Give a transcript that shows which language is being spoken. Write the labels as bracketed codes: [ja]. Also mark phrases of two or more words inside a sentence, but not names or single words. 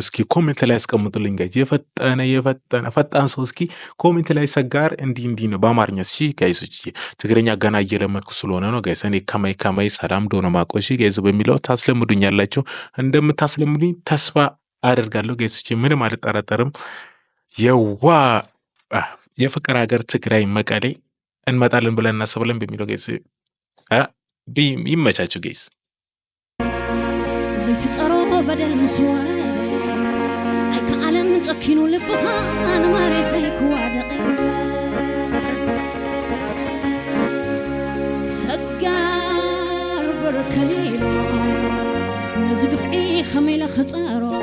[am] እስኪ ኮሜንት ላይ አስቀምጡልኝ ጋይስ። ፈጣን ሰው እስኪ ኮሜንት ላይ ሰጋር እንዲህ ነው በአማርኛ። እሺ ጋይስ ትግረኛ ገና እየለመድኩ ስለሆነ ነው ጋይስ። እኔ ከማይ ሰላም ዶኖ ማቆሺ ጋይስ በሚለው ታስለምዱኛላችሁ። እንደምታስለምዱኝ ተስፋ አደርጋለሁ ጋይስ። ምንም አልጠራጠርም። የፍቅር ሀገር ትግራይ መቀሌ እንመጣለን ብለን እናስባለን በሚለው ጋይስ ይመቻችሁ ጋይስ። [ti] ዘይትጸሮ በደል ምስዋዕ አይከኣለን ጨኪኑ ልብኻ ንመሬት ኣይክዋደቕ ሰጋር በርከሊሎ ነዚ ግፍዒ ኸመይ ለኽፀሮ